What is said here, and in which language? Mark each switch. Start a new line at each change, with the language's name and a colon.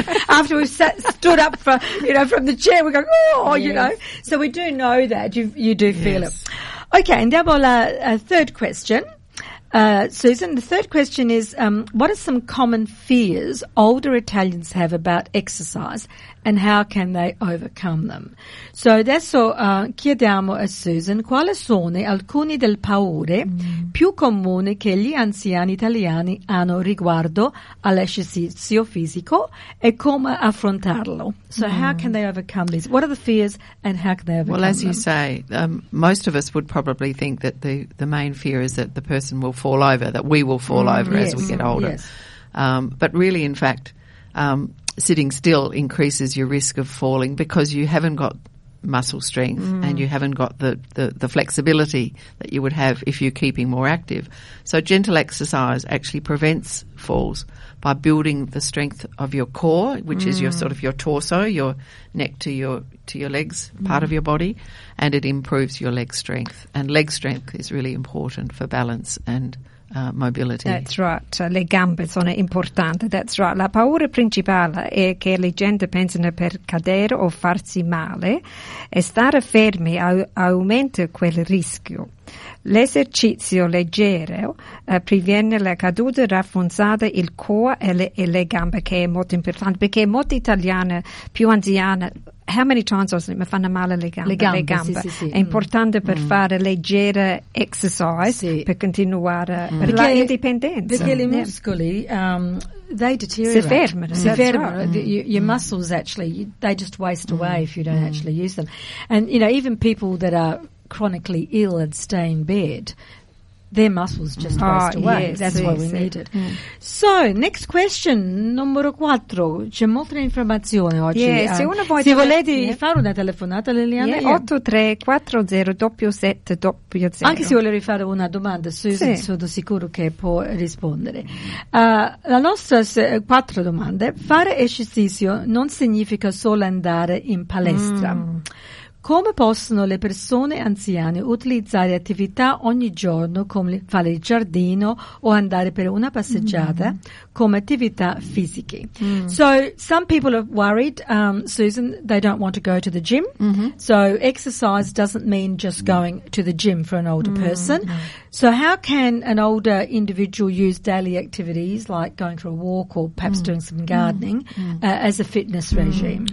English: After we've stood up from the chair, we're going, you know. So we do know that. You do feel it. Okay, and now a third question. Susan, the third question is, what are some common fears older Italians have about exercise and how can they overcome them?
Italian: So adesso chiediamo a Susan, quali sono alcuni delle paure più comuni che gli anziani italiani hanno riguardo all'esercizio fisico e come affrontarlo?
English: So how can they overcome these? What are the fears and how can they overcome them? Well, as you say, most of us would probably think that the main fear is that the person will fall over, that we will fall over as we get older. Yes. But really, in fact, sitting still increases your risk of falling because you haven't got muscle strength and you haven't got the flexibility that you would have if you're keeping more active. So gentle exercise actually prevents falls by building the strength of your core, which is your sort of your torso, your neck to your legs, part of your body, and it improves your leg strength. And leg strength is really important for balance and mobility. That's right.
Italian: Le gambe sono importanti.
English: That's right.
Italian: La paura principale è che le gente pensano per cadere o farsi male, e stare fermi aumenta quel rischio. L'esercizio leggero previene la caduta, rafforzata il cuore e le gambe, che è molto importante, perché molte italiane più anziane,
English: how many times was it,
Italian: mi fanno male le gambe? Le gambe, le gambe. Sì, sì, sì. È importante per fare leggera exercise, sì, per continuare la indipendenza. Perché i muscoli,
English: they deteriorate.
Italian: Si fermano. Si fermano. Right.
English: Your muscles actually, they just waste away if you don't actually use them. And, you know, even people that are chronically ill and stay in bed, their muscles just waste away. Yes, that's why we need it. So, next question, numero 4.
Italian: C'è molta informazione oggi. Se volete fare una telefonata, Liliana.
English: Yeah, 83 40 7 7.
Italian: Anche se volevi fare una domanda, Susan, sono sicuro che può rispondere. La nostra quattro domande. Fare esercizio non significa solo andare in palestra. Come possono le persone anziane utilizzare attività ogni giorno, come fare il giardino o andare per una passeggiata, come attività fisiche?
English: So some people are worried, Susan, they don't want to go to the gym. So exercise doesn't mean just going to the gym for an older person. So how can an older individual use daily activities like going for a walk or perhaps doing some gardening as a fitness regime?